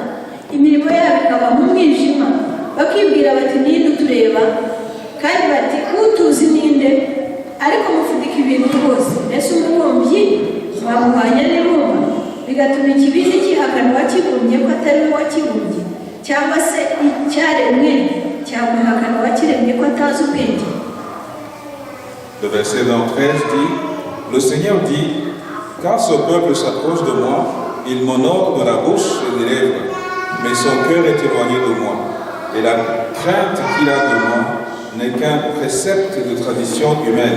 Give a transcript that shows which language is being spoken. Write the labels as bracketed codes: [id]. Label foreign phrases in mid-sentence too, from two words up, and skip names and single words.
[rw] Imirimo yabo ikaba mu mwijima, bakibwira bati ninde utureba, kandi bati utuzi ninde, ariko mufudika ibintu rwose. Mbese umubumbyi bamuhanya n'ibumba, bigatuma ikibindi cyihakana uwakibumbye ko atari we wakibumbye, cyangwa se icyaremwe cyamuhakana uwakiremye ko atazi ubwenge. [fr] Le verset 13 dit, le Seigneur dit, car ce peuple s'approche de moi, il m'honore de la bouche et des lèvres, mais son cœur est éloigné de moi, et la crainte qu'il a de moi n'est qu'un précepte de tradition humaine.